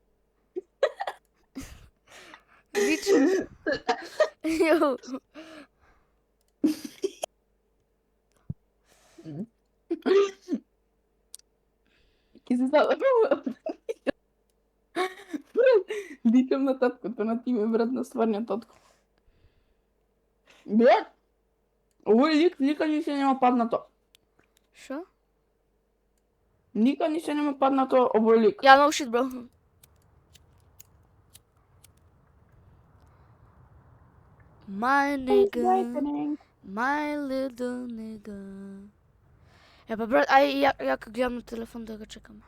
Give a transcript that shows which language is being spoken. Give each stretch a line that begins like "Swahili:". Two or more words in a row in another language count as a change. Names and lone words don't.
English: Bitch. Yo.
Macedonian: Ке се забавам. Викам на таткото на Тиме, брат, на стварниот татко. Брат, овој лик никад ни се нема паднато. Шо? Никад ни се нема паднато овој лик.
English: Yeah, no shit, bro. My nigga. My little nigga.
Macedonian: Ебе, брат, ја гледам на телефон да го чекаме.